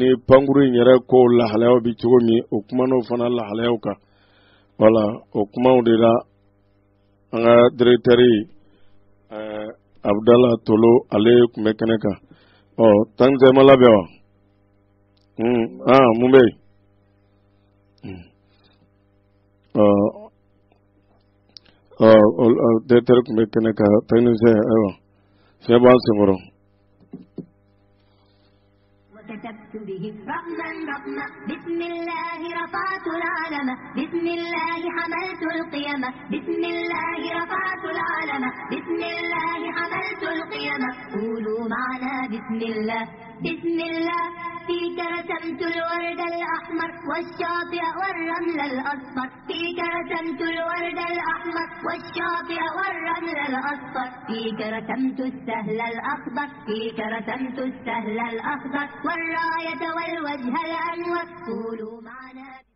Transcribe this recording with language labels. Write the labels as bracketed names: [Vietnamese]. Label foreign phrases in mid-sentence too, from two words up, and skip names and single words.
[Bambara] pankuru in yɛrɛ ko lahalayaw bi cogo min o kumanaw fana lahalayaw kan wala o kumaw de la an ka directeur Abdallah Tolo ale tun bɛ kɛnɛ kan tan tɛ ma labɛn wa mun bɛ yen directeur tun bɛ kɛnɛ kan technicien ayiwa fiɲɛ b'an senkɔrɔ. [Arabic] وكتبت به رقما رقما بسم الله رفعت العلم بسم الله حملت القيم بسم الله رفعت العلم بسم الله حملت القيم قولوا معنا بسم الله بسم الله فيك رسمت الورد الأحمر والشاطئ والرمل الأصفر فيك رسمت الورد الأحمر والشاطئ والرمل الأصفر فيك رسمت السهل الأخضر فيك رسمت السهل الأخضر والراية والوجه الأنور قولوا معنا